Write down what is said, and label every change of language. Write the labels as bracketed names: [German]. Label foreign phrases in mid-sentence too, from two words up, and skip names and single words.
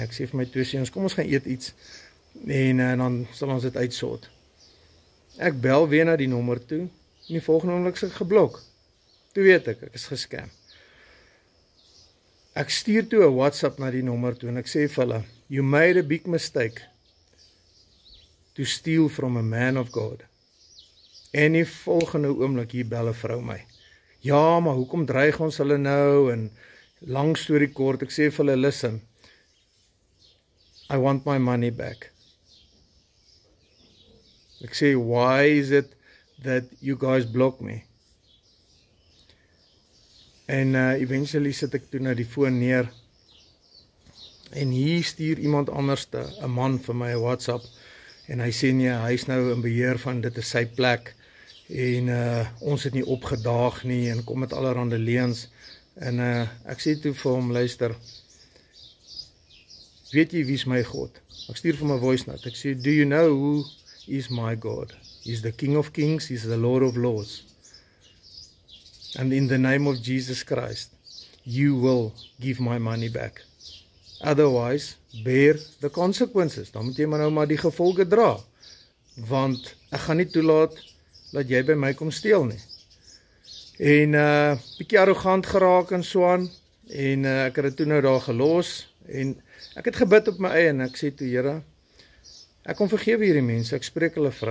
[Afrikaans] Ek sê vir my twee seuns, kom ons gaan eet iets en dan sal ons dit uitsort. Ek bel weer na die nommer toe en die volgende oomblik is ek geblok. Toe weet ek is gescam. Ek stuur toe 'n WhatsApp na die nommer toe en ek sê vir hulle, [English] you made a big mistake to steal from a man of God. [Afrikaans] En die volgende oomblik hier bel 'n vrou my. Ja, maar hoekom dreig ons hulle nou en lang storie kort, ek sê vir hulle, [English] listen, I want my money back. [Afrikaans] Ek sê, [English] why is it that you guys block me? [Afrikaans] En eventually sit ek toe na die foon neer en hier stuur iemand anderste, 'n man vir my 'n WhatsApp en hy sê nee, hy is nou in beheer van dit is sy plek en ons het nie opgedaag nie en kom met allerhande leuns. En ek sê toe vir hom, luister, weet jy wie is my God? Ek stuur vir my [English] voice note, [Afrikaans] ek sê, [English] do you know who is my God? He's the King of Kings, he's the Lord of Lords. And in the name of Jesus Christ, you will give my money back. Otherwise, bear the consequences. [Afrikaans] Dan moet jy maar nou maar die gevolge dra. Want ek gaan nie toelaat dat jy by my kom steel nie. En bietjie arrogant geraak en so aan. En ek het dit toe nou daar gelos. En ek het gebid op my eie en ek sê toe, Here, ek kom vergewe hierdie mense, ek spreek hulle vry.